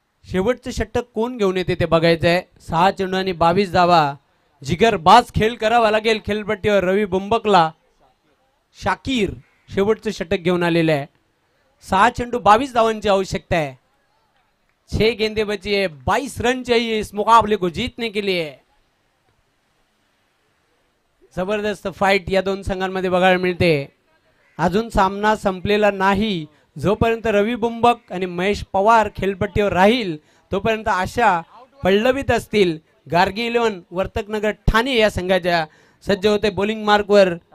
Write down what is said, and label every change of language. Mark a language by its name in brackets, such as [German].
[Marathi] शेवटचं षटक कोण घेऊन येते ते बघायचं आहे. 6 चेंडू आणि 22 धावा. जिगरबाज खेळ करावा लागेल खेळपट्टीवर रवी बुंबकला. शाकीर शेवटचं षटक घेऊन आलेलं आहे. 6 चेंडू 22 धावांची आवश्यकता है. [Hindi] 6 गेंदे बची है. 22 रन चाहिए इस मुकाबले को जीतने के लिए. [Marathi] जबरदस्त फाइट या दोन संघांमध्ये बघायला मिळते. अजून सामना संपलेला नाही. जोपर्यंत रवी बुंबक आणि महेश पवार खेळपट्टीवर राहील तोपर्यंत आशा पल्लवित असतील. गार्गी 11 वर्तकनगर ठाणे या संघाच्या. सज्ज होते बॉलिंग मार्कवर.